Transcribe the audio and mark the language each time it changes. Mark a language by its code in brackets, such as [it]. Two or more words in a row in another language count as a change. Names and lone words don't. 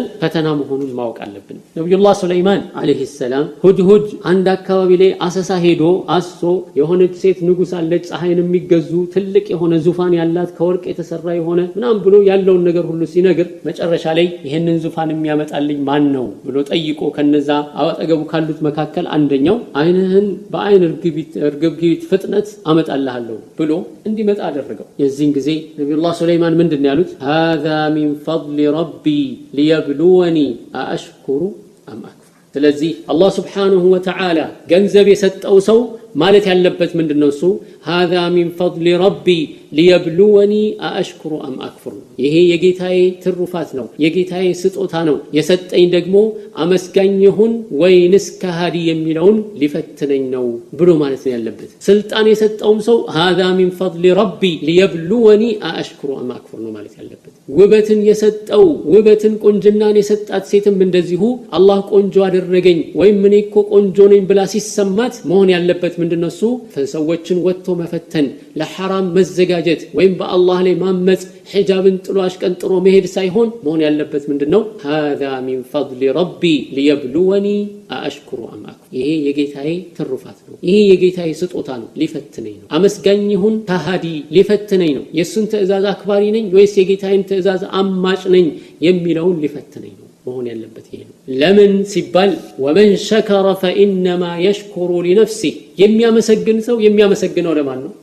[am] ፈተና መሆኑን ማወቅ አለብን። ነብዩላህ ሱለይማን [ar] عليه السلام [am] ሁድሁድ አንድ አካባቢ ላይ አሰሳ ሄዶ አሶ የሆነች ሴት ንጉስ አለች፣ ፀሐይን የሚገዙ ትልቅ የሆነ ዙፋን ያላት ከወርቅ የተሰራ የሆነ ምናምን ብሎ ያለውን ነገር ሁሉ ሲነግር መጨረሻ ላይ ይሄንን ዙፋን የሚያመጣልኝ ማን ነው ብሎ ጠይቆ ከነዛ አጠገቡ ካሉት መካከል አንደኛው አይንህን በአይን እርግብግቢት ፍጥነት አመጣልሃለሁ ብሎ እንዲመጣ አደረገው። የዚህን ጊዜ ነብዩላህ ሱለይማን ምንድን ነው ያሉት? [ar] هذا من فضل ربي ليبلوني أأشكر أم أكفر። [am] ስለዚህ አላህ [ar] سبحانه وتعالى [am] ገንዘብ የሰጠው ሰው ማለት ያለበት ምንድነው? እሱ [ar] هذا من فضل ربي ليبلوني أأشكر أم أكفر። [am] ይሄ የጌታዬ ትሩፋት ነው፣ የጌታዬ ስጦታ ነው። የሰጠኝ ደግሞ አመስጋኝ ይሁን ወይንስ ከሃዲ የሚለውን ሊፈትነኝ ነው ብሎ ማለት ነው ያለበት። ስልጣን የሰጠውም ሰው [ar] هذا من فضل ربي ليبلوني أأشكر أم أكفر [am] ነው ማለት ያለበት። ውበትን የሰጠው ውበትን ቁንጅናን የሰጣት ሴትም እንደዚሁ አላህ ቆንጆ አደረገኝ ወይም እኔ እኮ ቆንጆ ነኝ ብላ ሲሰማት መሆን ያለበት ምንድነው? እሱ ሰዎችን ወጥቶ መፈተን፣ ለሐራም መዘጋጀት ወይም በአላህ ላይ ማመጽ፣ ሒጃብን ጥሎ አሽቀንጥሮ መሄድ ሳይሆን መሆን ያለበት ምንድነው? [ar] هذا من فضل ربي ليبلوني أأشكر أم أكفر። [am] ይሄ የጌታዬ ትሩፋት ነው፣ ይሄ የጌታዬ ስጦታ ነው፣ ሊፈትነኝ ነው። አመስጋኝ ይሁን ከሃዲ ሊፈትነኝ ነው። የሱን ትእዛዝ አክባሪ ነኝ ወይስ የጌታዬን ትእዛዝ አማጭ ነኝ የሚለውን ሊፈትነኝ ነው መሆን ያለበት ይሄ ነው። ለምን ሲባል [ar] ومن شكر فإنما يشكر لنفسه። [am] የሚያመሰግን ሰው የሚያመሰግነው ለማን ነው?